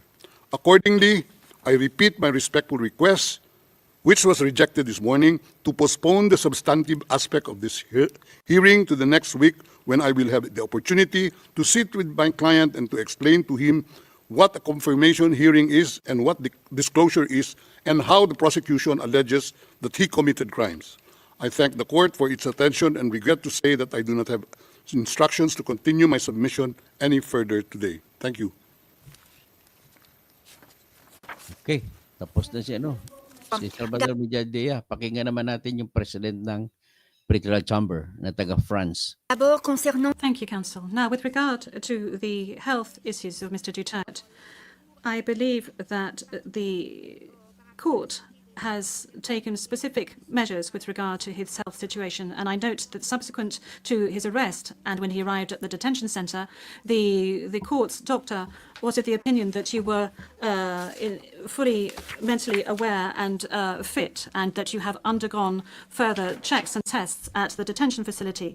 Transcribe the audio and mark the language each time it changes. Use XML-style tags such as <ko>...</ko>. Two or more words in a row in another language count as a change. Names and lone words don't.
<en>Accordingly, I repeat my respectful request, which was rejected this morning, to postpone the substantive aspect of this hearing to the next week, when I will have the opportunity to sit with my client and to explain to him what a confirmation hearing is and what the disclosure is, and how the prosecution alleges that he committed crimes. I thank the court for its attention and regret to say that I do not have instructions to continue my submission any further today. Thank you.</en> <tl>Okay, tapos na si si Salvador Villadea. Pakinggan naman natin yung president ng pretrial chamber na taga France.</tl> <fr>D'abord, concernant</fr> <en>Thank you, Counsel. Now, with regard to the health issues of Mr. Duterte, I believe that the court has taken specific measures with regard to his health situation, and I note that subsequent to his arrest and when he arrived at the detention centre, the court's doctor was of the opinion that you were fully mentally aware and fit, and that you have undergone further checks and tests at the detention facility.</en>